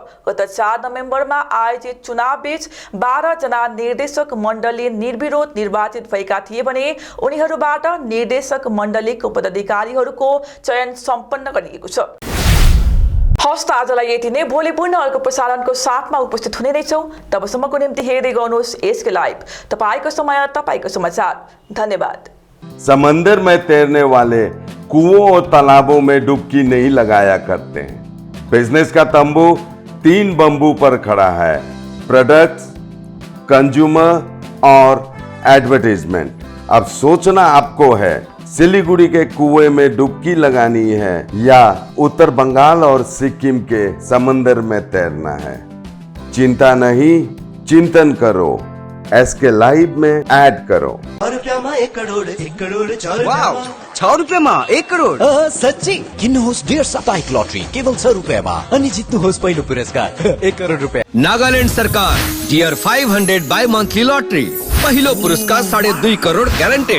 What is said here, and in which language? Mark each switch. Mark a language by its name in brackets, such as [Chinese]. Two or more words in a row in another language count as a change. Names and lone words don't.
[Nepali] गत 4 नोभेम्बरमा आयोजित चुनाव बीच 12 जना निर्देशक मण्डली निर्विरोध निर्वाचित भएका थिए भने उनीहरूबाट निर्देशक मण्डलीको पदाधिकारी को चयन सम्पन्न गरिएको छ। हस्त आजलाई यति नै। भोलि पुनः अर्को प्रसारणको साथमा उपस्थित हुने नै छौं। तबसम्मको निम्ति हेर्दै गर्नुहोस् एसके लाइभ। तपाईको समय, तपाईको समाचार। धन्यवाद। [Hindi] समंदर में तैरने वाले कुओं और तालाबों में डुबकी नहीं लगाया करते हैं। बिजनेस का तंबू 3 बंबू पर खड़ा है: प्रोडक्ट्स, कंज्यूमर और एडवर्टाइजमेंट। अब सोचना आपको है, सिलीगुड़ी के कुएं में डुबकी लगानी है या उत्तर बंगाल और सिक्किम के समंदर में तैरना है। चिंता नहीं, चिंतन करो। SK लाइव में ऐड करो। [Nepali] 6 रुपैयाँमा 1 करोड 1 करोड 6 रुपैयाँमा 1 करोड सच्ची किन्नुहोस् डेढ साप्ताहिक लटरी केवल 6 रुपैयाँमा अनि जित्नुहोस् पहिलो पुरस्कार 1 करोड रुपैयाँ। नागालैंड सरकार डियर 500 [English] bi monthly lottery [Nepali] पहिलो पुरस्कार 2.5 करोड ग्यारेन्टेड।